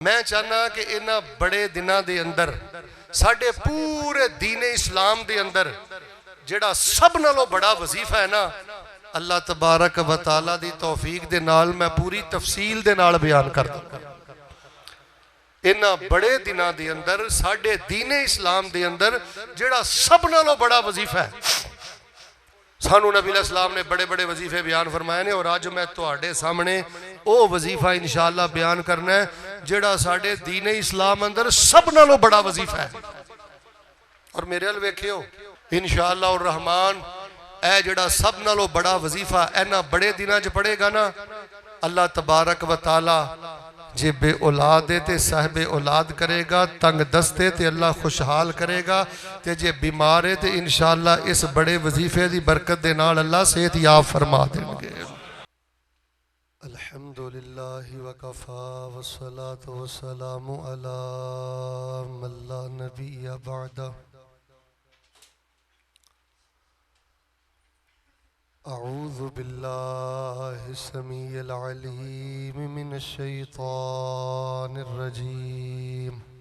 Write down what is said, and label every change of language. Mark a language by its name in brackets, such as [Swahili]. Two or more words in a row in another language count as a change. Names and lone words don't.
[Punjabi] میں چاہنا کہ انہاں بڑے دناں دے اندر ساڈے پورے دین اسلام دے اندر جیہڑا سب نالوں بڑا وظیفہ ہے نا, اللہ تبارک و تعالیٰ دی توفیق دے نال میں پوری تفصیل دے نال بیان کر دوں گا. انہاں بڑے دناں دے اندر ساڈے دین اسلام دے اندر جیہڑا سب نالوں بڑا وظیفہ ہے، سانوں نبی علیہ السلام نے بڑے بڑے وظیفے بیان فرمائے نے، اور اج میں تہاڈے سامنے وہ وظیفہ ان شاء اللہ بیان کرنا ہے جیہڑا ساڈے دین اسلام اندر سب نالوں بڑا وظیفہ ہے. اور میرے ال ویکھیو ان شاء اللہ الرحمان اے جیہڑا سب نالوں بڑا وظیفہ انہاں بڑے دناں چ پڑھے گا نا, اللہ تبارک و تعالیٰ جے بے اولاد ہے تو صاحب اولاد کرے گا، تنگ دستے تے اللہ خوشحال کرے گا، تے جے بیمار ہے تو ان شاء اللہ اس بڑے وظیفے کی برکت دے نال اللہ صحت یاب فرما دیں گے. [Arabic] الحمد لله وكفى والصلاة والسلام على من لا نبي بعده. أعوذ بالله السميع العليم من الشيطان الرجيم.